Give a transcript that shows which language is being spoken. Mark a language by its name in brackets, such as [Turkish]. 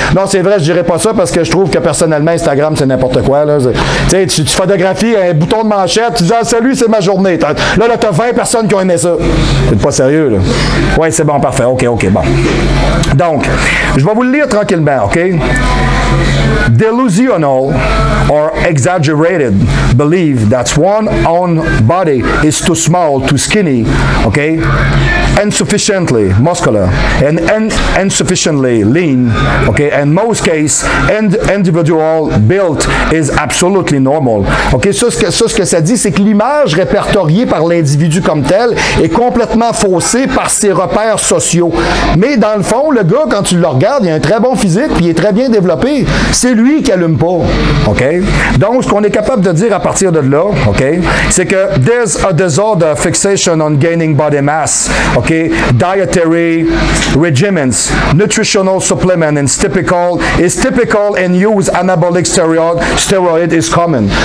[French] Non, c'est vrai, je dirais pas ça parce que je trouve que personnellement, Instagram, c'est n'importe quoi. Tu sais, tu photographies un bouton de manchette, tu dis, ah, salut, c'est ma journée. Là, t'as 20 personnes qui ont aimé ça. C'est pas sérieux, là. Oui, c'est bon, parfait. OK, bon. Donc, je vais vous le lire tranquillement, OK? [English] Delusional or exaggerated belief that one's own body is too small, too skinny, okay, insufficiently muscular, and insufficiently lean, okay, and most cases, individual build is absolutely normal. [French] Okay, ce que ça dit, c'est que l'image répertoriée par l'individu comme tel est complètement faussée par ses repères sociaux. Mais dans le fond, le gars, quand tu le regardes, il a un très bon physique, puis il est très bien développé. C'est lui qui allume pas, OK? Donc, ce qu'on est capable de dire à partir de là, OK, c'est que [English] there's a disorder fixation on gaining body mass, OK, dietary regimens, nutritional supplement is typical and use anabolic steroid is common.